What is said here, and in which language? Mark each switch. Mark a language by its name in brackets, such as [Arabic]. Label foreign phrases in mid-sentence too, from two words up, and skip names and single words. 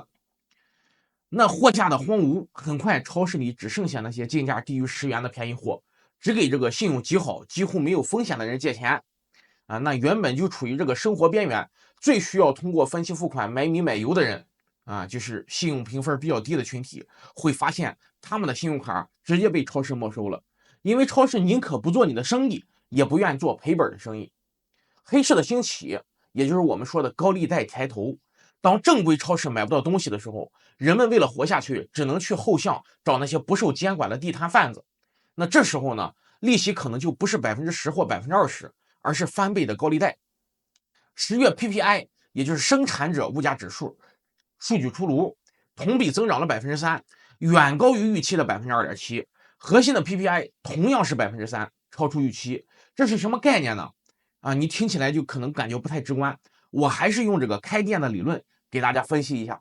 [Chinese] 那貨架的荒蕪，很快超市裡只剩下那些進價低於10元的便宜貨，只給這個信用極好、幾乎沒有風險的人借錢。那原本就處於這個生活邊緣，最需要通過分期付款買米買油的人，就是信用評分比較低的群體，會發現他們的信用卡直接被超市沒收了，因為超市寧可不做你的生意，也不願做賠本的生意。黑市的興起，也就是我們說的高利貸抬頭。當正規超市買不到東西的時候，人們為了活下去，只能去後巷找那些不受監管的地攤販子。那這時候呢，利息可能就不是10%或20%，而是翻倍的高利貸。10月 PPI， 也就是生產者物價指數數據出爐，同比增長了3%，遠高於預期的2.7%。核心的 PPI 同樣是3%，超出預期。這是什麼概念呢？你聽起來就可能感覺不太直觀，我還是用這個開店的理論給大家分析一下。